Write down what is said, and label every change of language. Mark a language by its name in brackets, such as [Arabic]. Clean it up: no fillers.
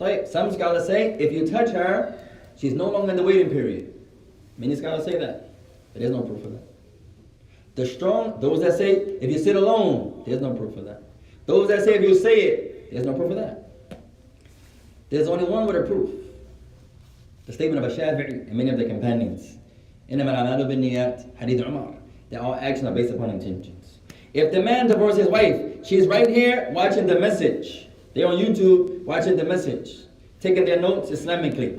[English] Some scholars say if you touch her, she's no longer in the waiting period. Many scholars say that. But there's no proof for that. Those that say if you sit alone, there's no proof for that. Those that say if you say it, there's no proof for that. There's only one with a proof. The statement of Shafi'i and many of the companions. [Arabic] إِنَّمَا الْأَعْمَالُ بِالنِّيَّاتِ Hadith Umar. [English] That all actions are based upon intentions. If the man divorces his wife, she's right here watching The Message. They're on YouTube watching The Message. Taking their notes Islamically.